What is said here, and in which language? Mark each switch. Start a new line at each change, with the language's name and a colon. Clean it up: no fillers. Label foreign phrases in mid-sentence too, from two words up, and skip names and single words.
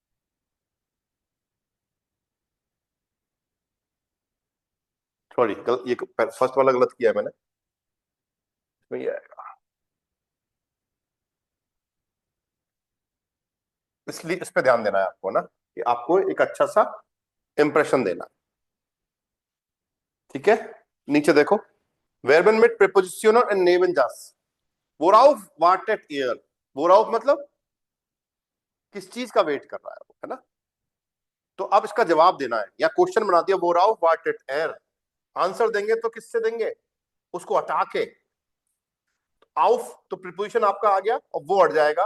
Hindi: सॉरी, ये फर्स्ट वाला गलत किया है मैंने, इसमें ये आएगा। इसलिए इस पे ध्यान देना है आपको ना, कि आपको एक अच्छा सा इंप्रेशन देना, ठीक है। नीचे देखो,
German: Verben mit Präpositionen und Nebensatz. Worauf wartet ihr?
Hindi: Worauf मतलब किस चीज का वेट कर रहा है वो, है ना। तो अब इसका जवाब देना है, या क्वेश्चन बना दिया
German: Worauf wartet er.
Hindi: आंसर देंगे तो किससे देंगे? उसको हटा के, आउफ तो प्रीपोजिशन आपका आ गया और वो हट जाएगा।